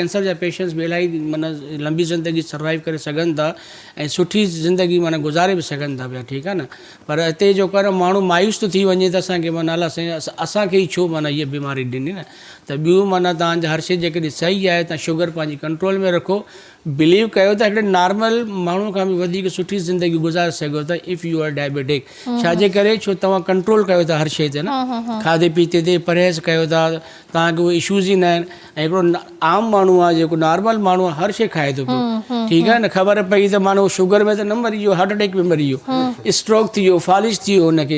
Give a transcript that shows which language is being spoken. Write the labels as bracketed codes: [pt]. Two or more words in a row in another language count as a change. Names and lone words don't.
[sd] कैंसर जा पेशेंट्स बि इलाही माना लंबी ज़िंदगी सर्वाइव करे सघनि था ऐं सुठी ज़िंदगी माना गुज़ारे बि सघनि था पिया। ठीकु आहे न। पर हिते जेको आहे न माण्हू मायूस थो थी वञे त असांखे माना अला साईं असांखे ई छो माना हीअ बीमारी ॾिनी न। त ॿियूं माना तव्हांजा हर शइ जेकॾहिं सही आहे तव्हां शुगर पंहिंजी कंट्रोल में रखो। बिलीव कयो त हिकिड़े नॉर्मल माण्हू खां बि वधीक सुठी ज़िंदगी गुज़ारे सघो था [en] if you are diabetic. [sd] छाजे करे? छो तव्हां कंट्रोल कयो था हर शइ ते न, खाधे पीते ते परहेज़ कयो था, तव्हांखे उहे इशूज़ ई न आहिनि। ऐं हिकिड़ो आम माण्हू आहे जेको नॉर्मल माण्हू आहे हर शइ खाए थो पियो। ठीकु आहे न। ख़बर पई त माण्हू शुगर में त न मरी वियो, [en] heart attack [sd] में मरी वियो, स्ट्रोक थी वियो, फालिज थी वियो हुनखे।